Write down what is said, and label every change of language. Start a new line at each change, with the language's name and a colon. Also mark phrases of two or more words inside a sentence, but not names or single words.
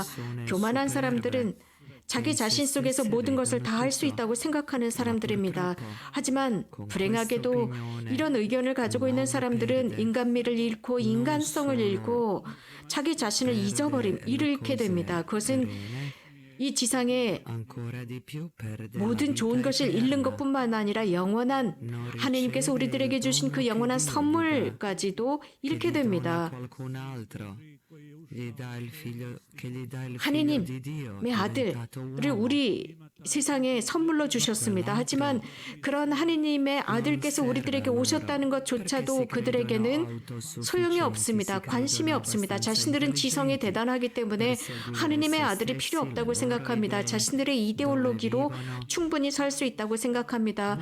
Korean: 교만한 사람들은 자기 자신 속에서 모든 것을 다 할 수 있다고 생각하는 사람들입니다. 하지만 불행하게도 이런 의견을 가지고 있는 사람들은 인간미를 잃고 인간성을 잃고 자기 자신을 잃게 됩니다. 그것은 이 지상에
Italian: ancora di più perde la
Korean: 모든 좋은
Italian: vita
Korean: 것을 잃는
Italian: eterna.
Korean: 것뿐만 아니라 영원한 하나님께서 우리들에게 주신 그 영원한 선물까지도 잃게 됩니다.
Italian: Qualcun altro gli dà il figlio, che gli dà il figlio
Korean: 하나님의
Italian: di Dio,
Korean: 아들을
Italian: diventato uomo.
Korean: 우리 세상에 선물로 주셨습니다. 하지만 그런 하나님의 아들께서 우리들에게 오셨다는 것조차도 그들에게는 소용이 없습니다. 관심이 없습니다. 자신들은 지성이 대단하기 때문에 하나님의 아들이 필요 없다고 생각합니다. 자신들의 이데올로기로 충분히 살 수 있다고 생각합니다.